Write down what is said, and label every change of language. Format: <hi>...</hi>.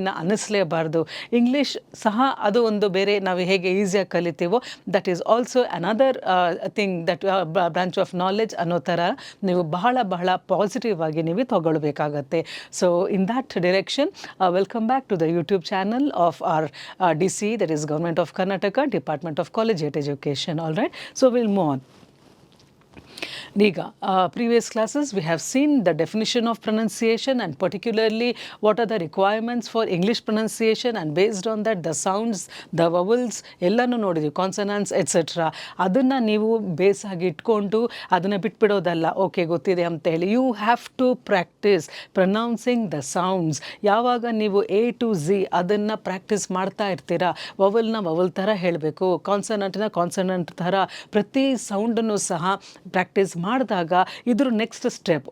<kn>ಇನ್ನು ಅನ್ನಿಸ್ಲೇಬಾರ್ದು. ಇಂಗ್ಲೀಷ್ ಸಹ ಅದು ಒಂದು ಬೇರೆ, ನಾವು ಹೇಗೆ ಈಸಿಯಾಗಿ ಕಲಿತೀವೋ</kn> <en>that is also another thing that branch of knowledge</en> <kn>ಅನ್ನೋ ಥರ ನೀವು ಬಹಳ ಪಾಸಿಟಿವ್ ಆಗಿ ನೀವು ತಗೊಳ್ಬೇಕಾಗತ್ತೆ.</kn> <en>So in that direction, welcome back to the YouTube channel of our DC, that is Government of Karnataka, Department of Collegiate Education. All right, so we'll move on.</en> <kn>Niga,</kn> <en>previous classes we have seen the definition of pronunciation and particularly what are the requirements for English pronunciation, and based on that the sounds, the vowels</en> <kn>ಎಲ್ಲನೂ ನೋಡಿದ್ವಿ,</kn> <en>Consonants et cetera.</en> <kn>ಅದನ್ನು ನೀವು ಬೇಸಾಗಿ ಇಟ್ಕೊಂಡು ಅದನ್ನು ಬಿಟ್ಬಿಡೋದಲ್ಲ, okay ಗೊತ್ತಿದೆ ಅಂತ ಹೇಳಿ.</kn> <en>You have to practise pronouncing the sounds.</en> <kn>ಯಾವಾಗ ನೀವು A to Z ಅದನ್ನು ಪ್ರಾಕ್ಟೀಸ್ ಮಾಡ್ತಾ ಇರ್ತೀರಾ, ವವಲ್ನ ವವಲ್ ಥರ ಹೇಳಬೇಕು, ಕಾನ್ಸನೆಂಟ್ನ ಕಾನ್ಸನೆಂಟ್ ಥರ ಪ್ರತಿ ಸೌಂಡನ್ನು ಸಹ ಪ್ರಾಕ್ಟೀಸ್ ಮಾಡಿದಾಗ ಇದ್ರ ನೆಕ್ಸ್ಟ್ ಸ್ಟೆಪ್.</kn>